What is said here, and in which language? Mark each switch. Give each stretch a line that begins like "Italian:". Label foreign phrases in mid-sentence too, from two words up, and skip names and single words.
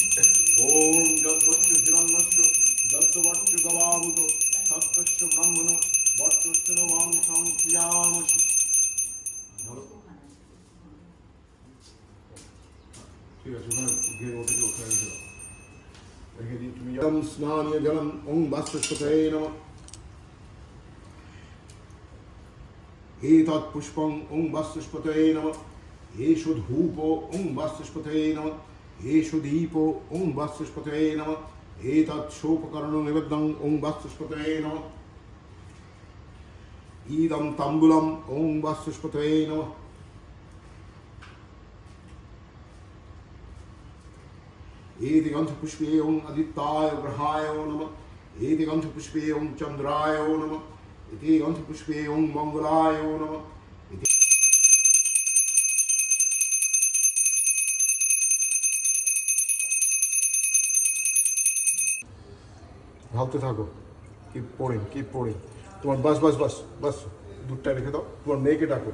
Sanskrit: ওম যৎপর্য হিরণ্যস্য যদ্বর্চ গবাবুত সত্যস্য ব্রহ্মণ বর্চস্য মং সং শ্রিয়ামসি।
Bangla: ঢালো, ঠিক আছে। ওখানে ঘের ওটাকে ওখানে রেখে দিই।
Sanskrit: তুমি স্নানীয় জলম ওং বাস্পস্পতয়ে নমঃ एतत् पुष्पं ओं वास्तुस्पतये नमः एषु धूपो ओं वास्तुस्पतये नमः एषु दीपो ओं वास्तुस्पतये नमः एतत् सोपकरणं निवेद्यं ओं वास्तुस्पतये नमः इदं ताम्बूलम् ओं वास्तुस्पतये नमः एति गन्धपुष्पे ओं आदित्याय ग्रहाय नमः एति गन्धपुष्पे ओं चन्द्राय नमः इति गन्धपुष्पे ओं मंगलाय नमः।
Bangla: ভাবতে থাকো, কি পড়ে তোমার বাস বাস বাস বাস দুধটা রেখে দাও। তোমার মেয়েকে ডাকো।